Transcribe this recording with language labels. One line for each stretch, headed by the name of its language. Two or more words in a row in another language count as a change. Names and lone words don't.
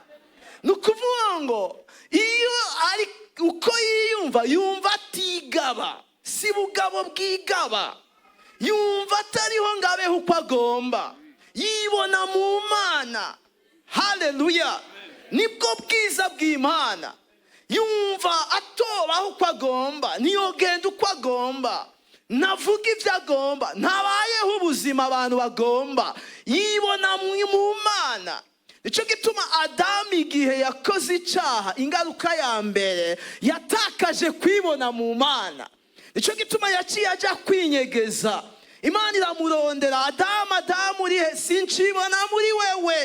Rundi: Nukuvuga ngo iyo ari uko yiyumva, yumva atigaba, si bugabo bwigaba, yumva atariho ngabeho uko agomba, yibona mu Mana. Haleluya. Nibwo bwiza bw'Imana. Yumva atobaho uko agomba, niyogenda uko agomba, navuga ibyo agomba, ntabayeho ubuzima abantu bagomba, yibona mu Mana. Nico gituma Adamu igihe yakoze icyaha, ingaruka ya mbere yatakaje kwibona mu Mana. Nico gituma yaciye ajya kwinyegeza. Imana iramurondera, Adamu, Adamu urihe? Sinshibona muri wewe.